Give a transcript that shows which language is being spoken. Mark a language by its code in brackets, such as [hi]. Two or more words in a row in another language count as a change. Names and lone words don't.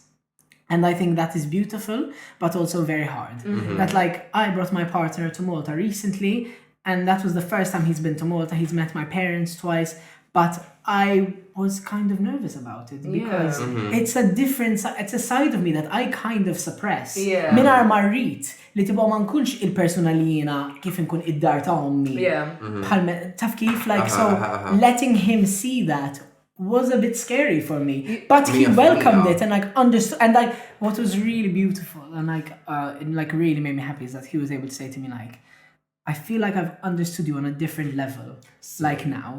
[en] And I think that is beautiful, but also very hard. That like, I brought my partner to Malta recently, and that was the first time he's been to Malta. He's met my parents twice, but I was kind of nervous about it because it's a different, it's a side of me that I kind of suppress. [mt] Minar marrit, li tibqa ma nkunx il-persuna li jiena kif nkun id-dar ta' ommi. Taf kif, [en] like, so letting him see that was a bit scary for me. But he welcomed it and like understood, and like what was really beautiful and like really made me happy is that he was able to say to me like, I feel like I've understood you on a different level, like now.